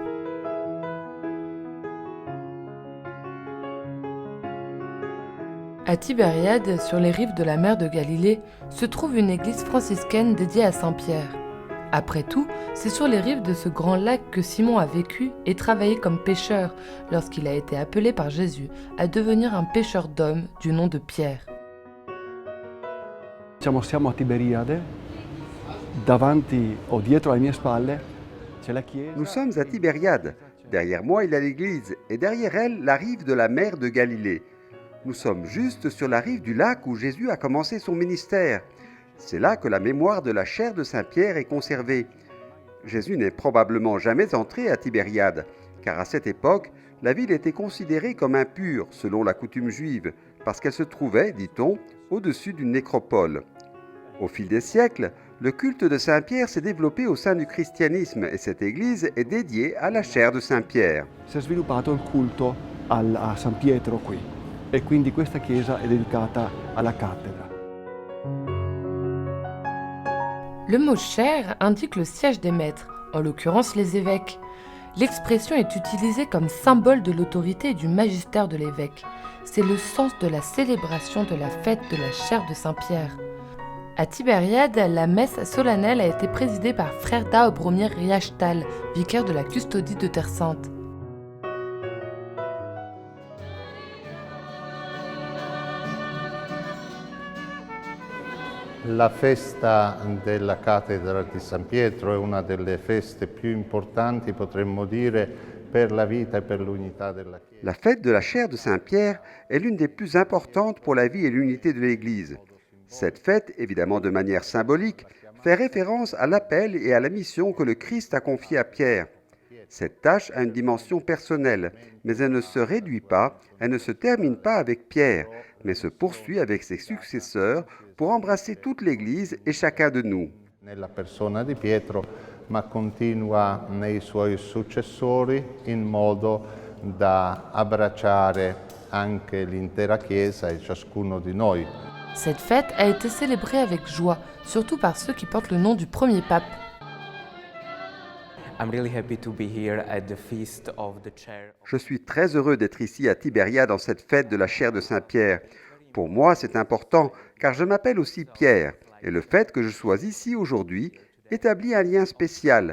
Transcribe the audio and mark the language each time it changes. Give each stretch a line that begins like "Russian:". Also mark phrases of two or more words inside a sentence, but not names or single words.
French: À Tibériade, sur les rives de la mer de Galilée, se trouve une église franciscaine dédiée à Saint-Pierre. Après tout, c'est sur les rives de ce grand lac que Simon a vécu et travaillé comme pêcheur lorsqu'il a été appelé par Jésus à devenir un pêcheur d'hommes du nom de Pierre.
Italian: Siamo a Tiberiade, davanti o dietro alle mie spalle c'è la chiesa.
French: Nous sommes à Tibériade. Derrière moi, il y a l'église, et derrière elle, la rive de la mer de Galilée. Nous sommes juste sur la rive du lac où Jésus a commencé son ministère. C'est là que la mémoire de la chair de Saint-Pierre est conservée. Jésus n'est probablement jamais entré à Tibériade, car à cette époque, la ville était considérée comme impure selon la coutume juive, parce qu'elle se trouvait, dit-on, au-dessus d'une nécropole. Au fil des siècles, le culte de Saint-Pierre s'est développé au sein du christianisme et cette église est dédiée à la chair de Saint-Pierre.
Italian: Si è sviluppato il culto a San Pietro qui e quindi questa chiesa è dedicata alla cattedra.
French: Le mot chair indique le siège des maîtres, en l'occurrence les évêques. L'expression est utilisée comme symbole de l'autorité et du magistère de l'évêque. C'est le sens de la célébration de la fête de la chair de Saint-Pierre. À Tibériade, la messe solennelle a été présidée par frère Daobromir Riachtal, vicaire de la custodie de Terre Sainte.
Italian: La festa della cattedra di San Pietro è una delle feste più importanti, potremmo dire, per la vita e per l'unità della Chiesa.
French: La fête de la chair de Saint-Pierre est l'une des plus importantes pour la vie et l'unité de l'Église. Cette fête, évidemment de manière symbolique, fait référence à l'appel et à la mission que le Christ a confiée à Pierre. Cette tâche a une dimension personnelle, mais elle ne se réduit pas, elle ne se termine pas avec Pierre, mais se poursuit avec ses successeurs pour embrasser toute l'Église et chacun de nous.
Italian: Nella persona di Pietro, ma continua nei suoi successori in modo da abbracciare anche l'intera Chiesa e ciascuno di noi.
French: Cette fête a été célébrée avec joie, surtout par ceux qui portent le nom du premier pape. Je suis très heureux d'être ici à Tibériade dans cette fête de la chair de Saint-Pierre. Pour moi, c'est important, car je m'appelle aussi Pierre, et le fait que je sois ici aujourd'hui établit un lien spécial.